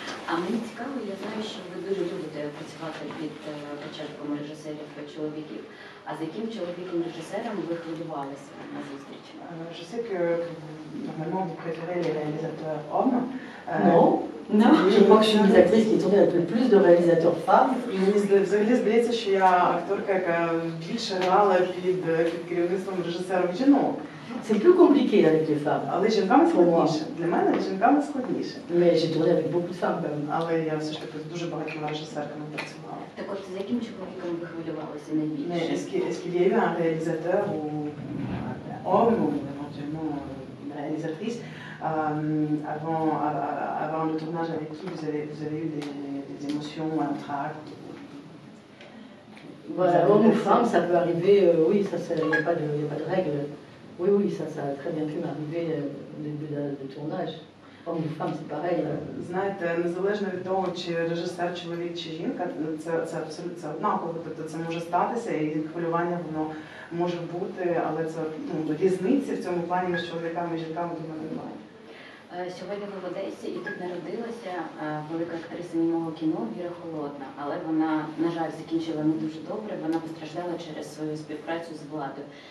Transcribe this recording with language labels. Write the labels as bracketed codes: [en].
[uk] А мені цікаво, я знаю, що ви дуже любите працювати під початком режисерів чоловіків. А з яким чоловіком-режисером ви хвилювалися на зустрічі? [fr] Je sais que normalement vous préférez les réalisateurs hommes. Non, je crois que je suis une des actrices qui tournait avec le plus de réalisateurs femmes. [uk] Мені взагалі здається, що я акторка, яка більше грала під керівництвом режисерів жінок. [fr] C'est plus compliqué avec les femmes. [uk] Але жінками складніше. Для мене жінками складніше. [fr] Mais j'ai tourné avec beaucoup de femmes quand même. [uk] Але я все ж таки з дуже багатьма режисерками працювала. Так от, з яким чоловіком ви хвилювалися найбільше? [fr] Est-ce qu'il y a eu un réalisateur ou un homme ou éventuellement une réalisatrice avant le tournage avec qui vous avez eu des émotions, un trac? Voilà, homme ou femme, ça peut arriver, oui, il n'y a pas de règle. Oui, ça a très bien pu m'arriver au début de tournage. Homme ou femme, c'est pareil. [uk] Знаєте, незалежно від того, чи режисер, чоловік, чи жінка, це абсолютно однаково. Тобто це може статися, і хвилювання воно може бути, але це різниці в цьому плані між чоловіками і жінками думаю немає. Сьогодні ви в Одесі, і тут народилася велика актриса німого кіно Віра Холодна, але вона, на жаль, закінчила не дуже добре, вона постраждала через свою співпрацю з владою.